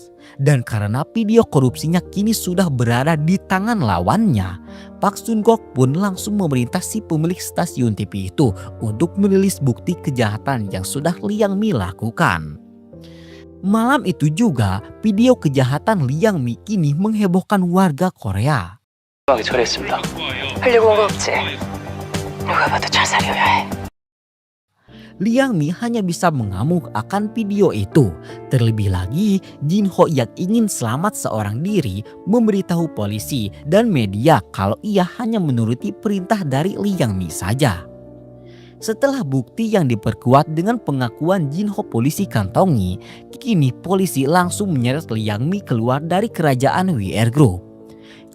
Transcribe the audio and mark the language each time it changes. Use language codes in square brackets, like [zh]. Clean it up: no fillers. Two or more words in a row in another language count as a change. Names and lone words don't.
[id] Dan karena video korupsinya kini sudah berada di tangan lawannya, Park Sun-gok pun langsung memerintah si pemilik stasiun TV itu untuk merilis bukti kejahatan yang sudah Liang Mi lakukan. Malam itu juga video kejahatan Liang Mi kini menghebohkan warga Korea. [ko] 처리했습니다. 하려고 온 거 없지? 누가 봐도 자살이어야 해. [id] Liang Mi hanya bisa mengamuk akan video itu. Terlebih lagi, Jin Ho yang ingin selamat seorang diri memberitahu polisi dan media kalau ia hanya menuruti perintah dari Liang Mi saja. Setelah bukti yang diperkuat dengan pengakuan Jin Ho polisi kantongi, kini polisi langsung menyeret Liang Mi keluar dari kerajaan WR Group.